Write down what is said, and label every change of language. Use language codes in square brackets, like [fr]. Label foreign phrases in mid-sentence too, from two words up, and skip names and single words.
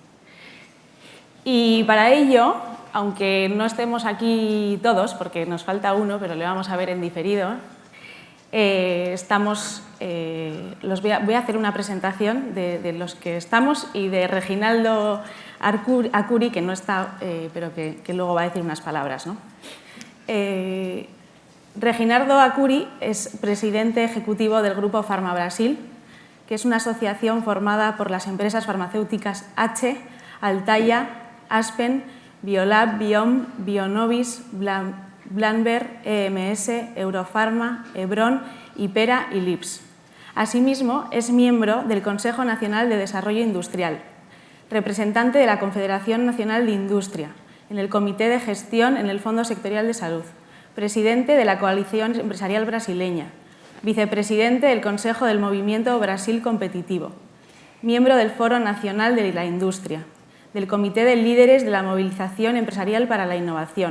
[es] Y para ello, aunque no estemos aquí todos, porque nos falta uno, pero le vamos a ver en diferido, voy a hacer una presentación de los que estamos y de Reginaldo Arcuri, que no está, pero que luego va a decir unas palabras, ¿no? Reginaldo Arcuri es presidente ejecutivo del Grupo Farma Brasil, que es una asociación formada por las empresas farmacéuticas H, Altaia, Aspen, Biolab, Biom, Bionovis, Blanber, EMS, Eurofarma, Hebron, Ipera y Lips. Asimismo, es miembro del Consejo Nacional de Desarrollo Industrial, representante de la Confederación Nacional de Industria, en el Comité de Gestión en el Fondo Sectorial de Salud, presidente de la Coalición Empresarial Brasileña, vicepresidente del Consejo del Movimiento Brasil Competitivo, miembro del Foro Nacional de la Industria, del Comité de Líderes de la Movilización Empresarial para la Innovación.